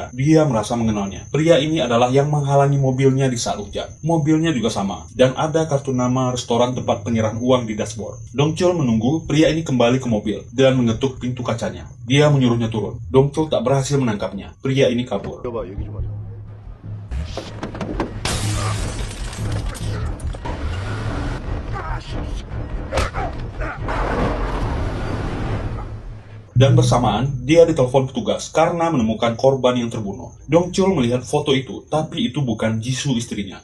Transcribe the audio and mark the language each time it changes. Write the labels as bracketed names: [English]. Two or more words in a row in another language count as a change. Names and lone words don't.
[Indonesian] Dia merasa mengenalnya. Pria ini adalah yang menghalangi mobilnya di saat hujan. Mobilnya juga sama, dan ada kartu nama restoran tempat penyerahan uang di dashboard. Dong-cheol menunggu pria ini kembali ke mobil dan mengetuk pintu kacanya. Dia menyuruhnya turun. Dong-cheol tak berhasil menangkapnya. Pria ini kabur. [Korean] 여봐 얘기 좀 하자. [Indonesian] Dan bersamaan, dia ditelepon petugas karena menemukan korban yang terbunuh. Dong-cheol melihat foto itu, tapi itu bukan Jisoo istrinya.